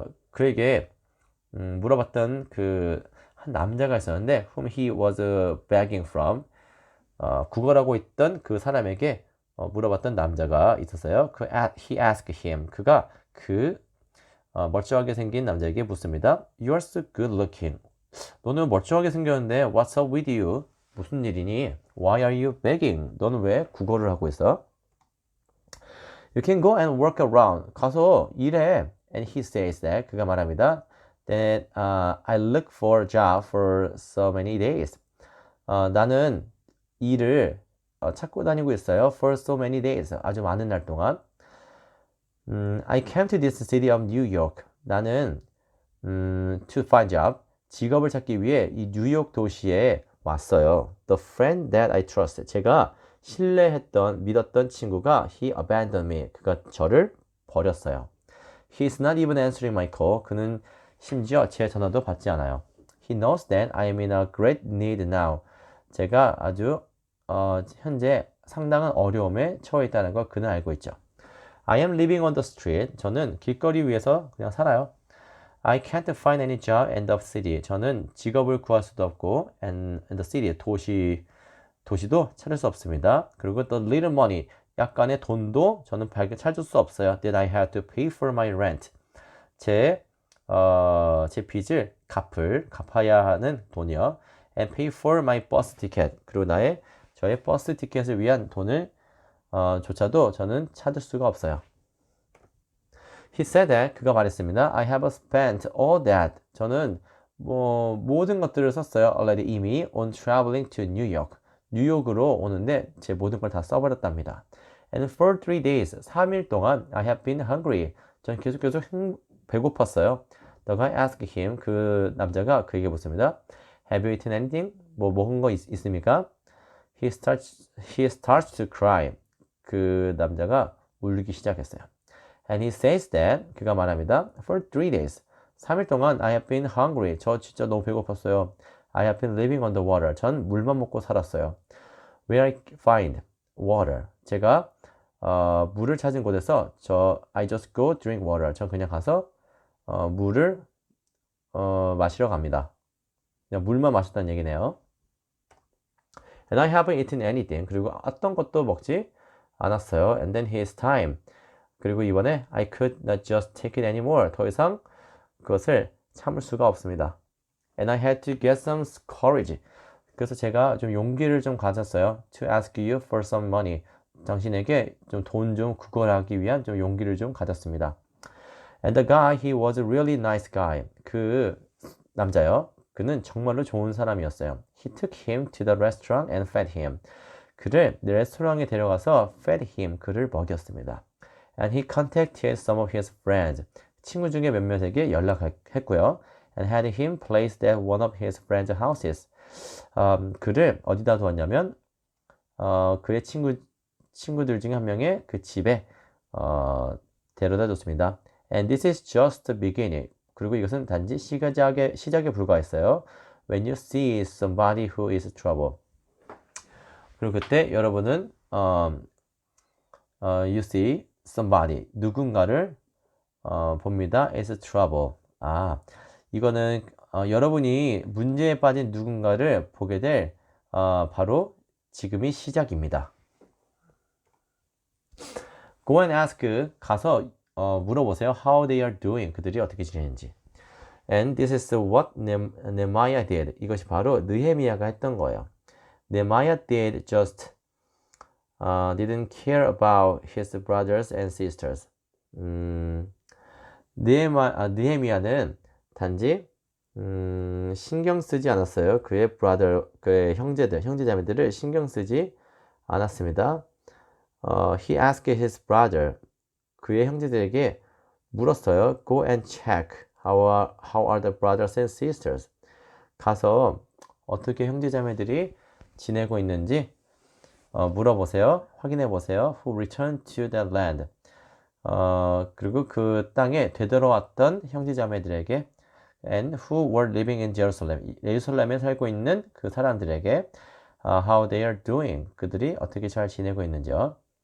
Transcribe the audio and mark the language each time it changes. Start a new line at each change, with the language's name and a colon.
Korean: 그에게 물어봤던 그 한 남자가 있었는데
English: whom he was begging from.
Korean: 구걸하고 있던 그 사람에게 물어봤던 남자가 있었어요.
English: He asked him.
Korean: 그가 멀쩡하게 생긴 남자에게 묻습니다.
English: You are so good looking.
Korean: 너는 멀쩡하게 생겼는데
English: What's up with you?
Korean: 무슨 일이니?
English: Why are you begging?
Korean: 너는 왜 구걸을 하고 있어?
English: You can go and work around.
Korean: 가서 일해.
English: And he says that.
Korean: 그가 말합니다.
English: That I look for a job for so many days.
Korean: 나는 일을 찾고 다니고 있어요.
English: For so many days.
Korean: 아주 많은 날 동안.
English: I came to this city of New York.
Korean: 나는
English: to find job.
Korean: 직업을 찾기 위해 이 뉴욕 도시에 왔어요.
English: The friend that I trusted.
Korean: 제가 믿었던 친구가
English: he abandoned me.
Korean: 그가 저를 버렸어요.
English: He's not even answering my call.
Korean: 그는 심지어 제 전화도 받지 않아요.
English: He knows that I am in a great need now.
Korean: 제가 아주 현재 상당한 어려움에 처해 있다는 걸 그는 알고 있죠.
English: I am living on the street.
Korean: 저는 길거리 위에서 그냥 살아요.
English: I can't find any job in the city.
Korean: 저는 직업을 구할 수도 없고
English: and the city,
Korean: 도시도 찾을 수 없습니다. 그리고
English: the little money,
Korean: 약간의 돈도 저는 찾을 수 없어요.
English: That I had to pay for my rent.
Korean: 제 빚을 갚아야 하는 돈이요.
English: And pay for my bus ticket.
Korean: 그리고 저의 버스 티켓을 위한 돈을 조차도 저는 찾을 수가 없어요.
English: He said that
Korean: 그가 말했습니다.
English: I have spent all that.
Korean: 저는 모든 것들을 썼어요.
English: already
Korean: 이미
English: on traveling to New York.
Korean: 뉴욕으로 오는데 제 모든 걸 다 써버렸답니다.
English: And for 3 days,
Korean: 3일 동안
English: I have been hungry.
Korean: 전 계속 배고팠어요.
English: The guy asked him,
Korean: 그 남자가 그에게 묻습니다.
English: Have you eaten anything?
Korean: 먹은 거 있습니까?
English: He starts to cry.
Korean: 그 남자가 울기 시작했어요.
English: And he says that,
Korean: 그가 말합니다.
English: For 3 days,
Korean: 3일 동안
English: I have been hungry.
Korean: 저 진짜 너무 배고팠어요.
English: I have been living on the water.
Korean: 전 물만 먹고 살았어요.
English: Where I find water.
Korean: 제가 물을 찾은 곳에서
English: I just go drink water.
Korean: 전 그냥 가서 물을 마시러 갑니다. 그냥 물만 마셨다는 얘기네요.
English: And I haven't eaten anything.
Korean: 그리고 어떤 것도 먹지 않았어요.
English: And then his time.
Korean: 그리고 이번에
English: I could not just take it anymore.
Korean: 더 이상 그것을 참을 수가 없습니다.
English: And I had to get some courage.
Korean: 그래서 제가 좀 용기를 좀 가졌어요.
English: To ask you for some money.
Korean: 당신에게 좀 돈 좀 구걸하기 위한 좀 용기를 좀 가졌습니다.
English: And the guy, he was a really nice guy.
Korean: 그 남자요. 그는 정말로 좋은 사람이었어요.
English: He took him to the restaurant and fed him.
Korean: 그를 레스토랑에 데려가서
English: fed him.
Korean: 그를 먹였습니다.
English: And he contacted some of his friends.
Korean: 친구 중에 몇몇에게 연락했고요.
English: And had him placed at one of his friends' houses.
Korean: 그를 어디다 두었냐면 그의 친구들 중에 한 명의 그 집에 데려다 줬습니다.
English: And this is just the beginning.
Korean: 그리고 이것은 단지 시작에 불과했어요.
English: When you see somebody who is trouble.
Korean: 그리고 그때 여러분은
English: you see somebody
Korean: 누군가를 봅니다.
English: is trouble.
Korean: 이거는 여러분이 문제에 빠진 누군가를 보게 될 바로 지금이 시작입니다.
English: Go and ask.
Korean: 가서 물어보세요.
English: How they are doing.
Korean: 그들이 어떻게 지내는지.
English: And this is what Nehemiah did.
Korean: 이것이 바로 느헤미야가 했던 거예요.
English: Nehemiah did just didn't care about his brothers and sisters.
Korean: 느헤미야는 단지 신경 쓰지 않았어요. 그의 그의 형제자매들을 신경 쓰지 않았습니다.
English: He asked his brother,
Korean: 그의 형제들에게 물었어요.
English: Go and check how are the brothers and sisters.
Korean: 가서 어떻게 형제자매들이 지내고 있는지 물어보세요. 확인해 보세요.
English: Who returned to that land.
Korean: 그리고 그 땅에 되돌아왔던 형제자매들에게
English: and who were living in Jerusalem.
Korean: 예루살렘에 살고 있는 그 사람들에게
English: how they are doing.
Korean: 그들이 어떻게 잘 지내고 있는지요.